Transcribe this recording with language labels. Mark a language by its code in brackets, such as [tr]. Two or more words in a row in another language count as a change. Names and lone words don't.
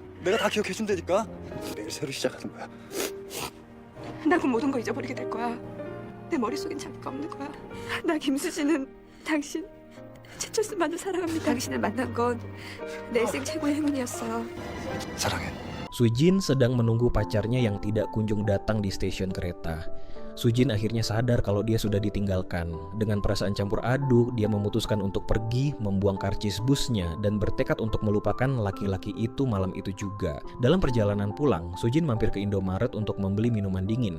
[ko] 내가 다 기억해 준다니까. 내일 새로 시작하는 거야. 나 그 모든 거 잊어버리게 될 거야. 내 머릿속엔 자기가 없는 거야. 나 김수진은 당신 최철수만을 사랑합니다. 당신을 만난 건 내 일생 최고의 행운이었어요. 사랑해. [id] Sujin sedang menunggu pacarnya yang tidak kunjung datang di stasiun kereta. Sujin akhirnya sadar kalau dia sudah ditinggalkan. Dengan perasaan campur aduk, dia memutuskan untuk pergi, membuang karcis busnya, dan bertekad untuk melupakan laki-laki itu malam itu juga. Dalam perjalanan pulang, Sujin mampir ke Indomaret untuk membeli minuman dingin.